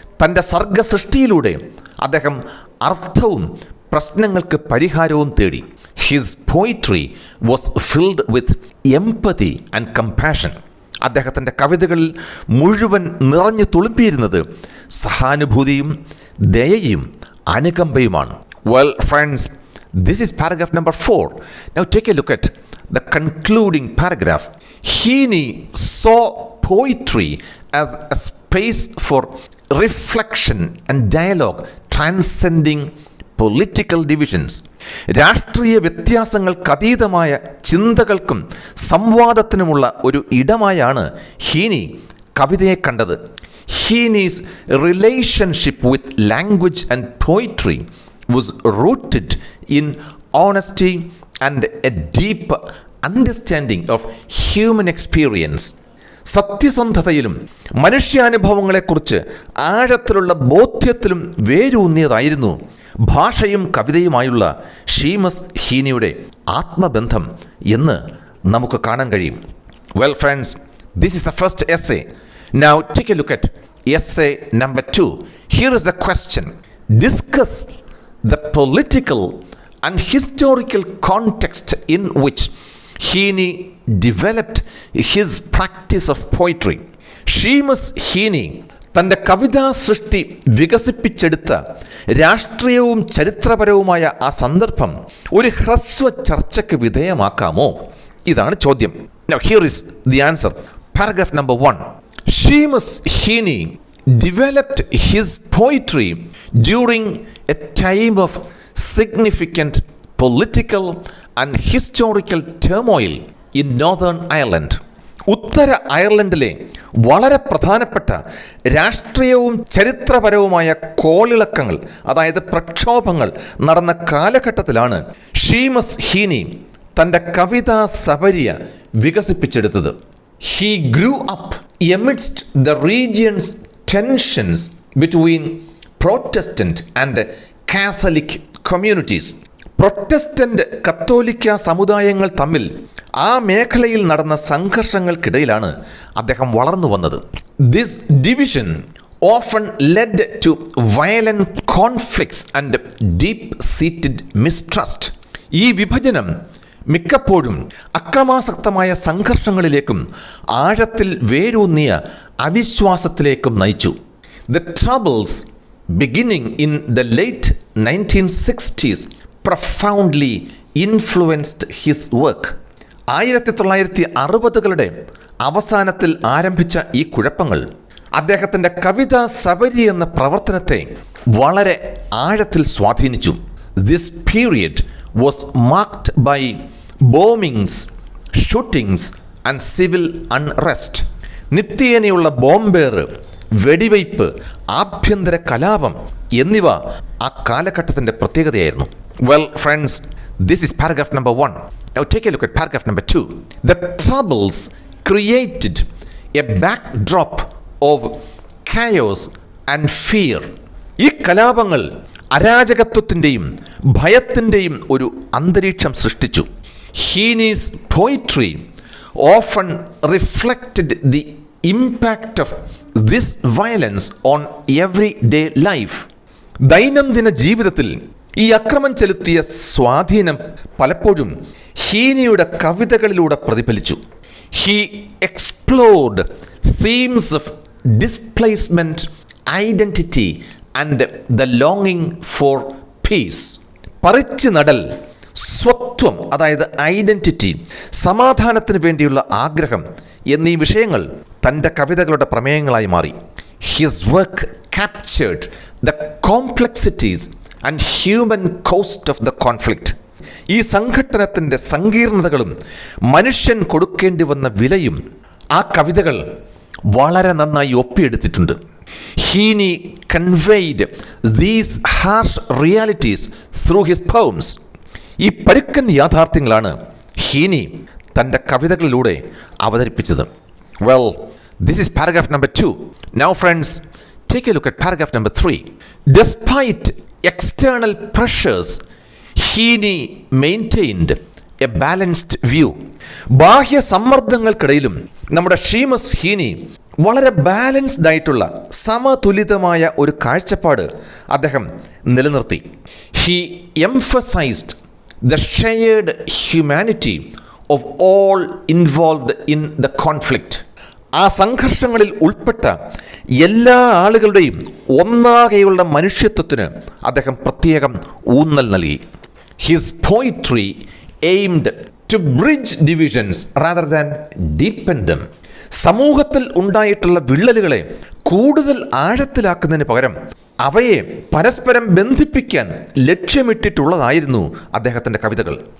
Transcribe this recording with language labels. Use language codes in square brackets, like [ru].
[ml] തൻ്റെ സർഗസൃഷ്ടിയിലൂടെ അദ്ദേഹം അർത്ഥവും പ്രശ്നങ്ങൾക്ക് പരിഹാരവും തേടി. [en] His poetry was filled with empathy and compassion. [ml] അദ്ദേഹത്തിൻ്റെ കവിതകളിൽ മുഴുവൻ നിറഞ്ഞു തുളുമ്പിയിരുന്നത് സഹാനുഭൂതിയും ദയയും അനുകമ്പയുമാണ്. [en] Well, friends, this is paragraph number 4. Now take a look at the concluding paragraph. Heaney saw poetry as a space for reflection and dialogue, transcending political divisions. [ml] രാഷ്ട്രീയ വ്യത്യാസങ്ങൾക്കതീതമായ ചിന്തകൾക്കും സംവാദത്തിനുമുള്ള ഒരു ഇടമായാണ് ഹീനി കവിതയെ കണ്ടത്. [en] Heaney's relationship with language and poetry was rooted in honesty and a deep understanding of human experience. [ml] സത്യസന്ധതയിലും മനുഷ്യാനുഭവങ്ങളെക്കുറിച്ച് ആഴത്തിലുള്ള ബോധ്യത്തിലും വേരൂന്നിയതായിരുന്നു ഭാഷയും കവിതയുമായുള്ള Seamus ഹീനിയുടെ ആത്മബന്ധം എന്ന് നമുക്ക് കാണാൻ കഴിയും. [en] Well, friends, this is the first essay. Now take a look at essay number 2. Here is the question. Discuss the political and historical context in which Heaney developed his practice of poetry. [ml] Seamus ഹീനി തൻ്റെ കവിതാ സൃഷ്ടി വികസിപ്പിച്ചെടുത്ത രാഷ്ട്രീയവും ചരിത്രപരവുമായ ആ സന്ദർഭം ഒരു ഹ്രസ്വ ചർച്ചയ്ക്ക് വിധേയമാക്കാമോ? ഇതാണ് ചോദ്യം. [en] Now here is the answer. Paragraph number 1. Seamus Heaney developed his poetry during a time of significant political and historical turmoil in Northern Ireland. [ml] ഉത്തര അയർലൻഡിലെ വളരെ പ്രധാനപ്പെട്ട രാഷ്ട്രീയവും ചരിത്രപരവുമായ കോളിളക്കങ്ങൾ, അതായത് പ്രക്ഷോഭങ്ങൾ നടന്ന കാലഘട്ടത്തിലാണ് ഷീമസ് ഹീനി തൻ്റെ കവിതാ സബരിയ വികസിപ്പിച്ചെടുത്തത്. [en] He grew up amidst the region's tensions between Protestant and Catholic communities. [ml] Protestant കത്തോലിക്ക സമുദായങ്ങൾ തമ്മിൽ ആ മേഖലയിൽ നടന്ന സംഘർഷങ്ങൾക്കിടയിലാണ് അദ്ദേഹം വളർന്നു വന്നത്. [en] This division often led to violent conflicts and deep seated mistrust. [ml] ഈ വിഭജനം മിക്കപ്പോഴും അക്രമാസക്തമായ സംഘർഷങ്ങളിലേക്കും ആഴത്തിൽ വേരൂന്നിയ അവിശ്വാസത്തിലേക്കും നയിച്ചു. [en] The troubles beginning in the late 1960s profoundly influenced his work. [ml] 1960കളുടെ അവസാനത്തിൽ ആരംഭിച്ച ഈ കുഴപ്പങ്ങൾ അദ്ദേഹത്തിൻ്റെ കവിതാ സബരി എന്ന പ്രവർത്തനത്തെ വളരെ ആഴത്തിൽ സ്വാധീനിച്ചു. [en] This period was marked by bombings, shootings and civil unrest. [ml] നിത്യേനയുള്ള ബോംബേറ്, വെടിവയ്പ്, ആഭ്യന്തര കലാപം എന്നിവ ആ കാലഘട്ടത്തിൻ്റെ പ്രത്യേകതയായിരുന്നു. [en] Well, friends, this is paragraph number 1. Now take a look at paragraph number 2. The troubles created a backdrop of chaos and fear. [ml] ഈ കലാപങ്ങൾ അരാജകത്വത്തിൻ്റെയും ഭയത്തിൻ്റെയും ഒരു അന്തരീക്ഷം സൃഷ്ടിച്ചു. [en] Heaney's poetry often reflected the impact of this violence on everyday life. [ml] ദൈനംദിന ജീവിതത്തിൽ ഈ അക്രമം ചെലുത്തിയ സ്വാധീനം പലപ്പോഴും ഹീനിയുടെ കവിതകളിലൂടെ പ്രതിഫലിച്ചു. [en] He explored themes of displacement, identity and the ലോങ്ങിങ് four piece. [ml] പറിച്ചു നടൽ, സ്വത്വം അതായത് ഐഡന്റിറ്റി, സമാധാനത്തിന് വേണ്ടിയുള്ള ആഗ്രഹം എന്നീ വിഷയങ്ങൾ തൻ്റെ കവിതകളുടെ പ്രമേയങ്ങളായി മാറി. [en] His work captured the complexities and human cost of the conflict. [ml] ഈ സംഘട്ടനത്തിൻ്റെ സങ്കീർണതകളും മനുഷ്യൻ കൊടുക്കേണ്ടി വന്ന വിലയും ആ കവിതകൾ വളരെ നന്നായി ഒപ്പിയെടുത്തിട്ടുണ്ട്. [en] Heaney conveyed these harsh realities through his poems. [ml] ഈ പരുക്കൻ യാഥാർത്ഥ്യങ്ങളാണ് ഹീനി തൻ്റെ കവിതകളിലൂടെ അവതരിപ്പിച്ചത്. [en] Well, this is paragraph number 2. Now friends, take a look at paragraph number 3. Despite external pressures, Heaney maintained a balanced view. [ml] ബാഹ്യ സമ്മർദ്ദങ്ങൾക്കിടയിലും നമ്മുടെ ഷീമസ് ഹീനി വളരെ ബാലൻസ്ഡ് ആയിട്ടുള്ള സമതുലിതമായ ഒരു കാഴ്ചപ്പാട് അദ്ദേഹം നിലനിർത്തി. [en] He emphasized the shared humanity of all involved in the conflict. [ml] ആ സംഘർഷങ്ങളിൽ ഉൾപ്പെട്ട എല്ലാ ആളുകളുടെയും ഒന്നാകെയുള്ള മനുഷ്യത്വത്തിന് അദ്ദേഹം പ്രത്യേകം ഊന്നൽ നൽകി. [en] His poetry aimed to bridge divisions rather than deepen them. [ml] സമൂഹത്തിൽ ഉണ്ടായിട്ടുള്ള വിള്ളലുകളെ കൂടുതൽ ആഴത്തിലാക്കുന്നതിന് പകരം അവയെ പരസ്പരം ബന്ധിപ്പിക്കാൻ ലക്ഷ്യമിട്ടിട്ടുള്ളതായിരുന്നു അദ്ദേഹത്തിൻ്റെ കവിതകൾ.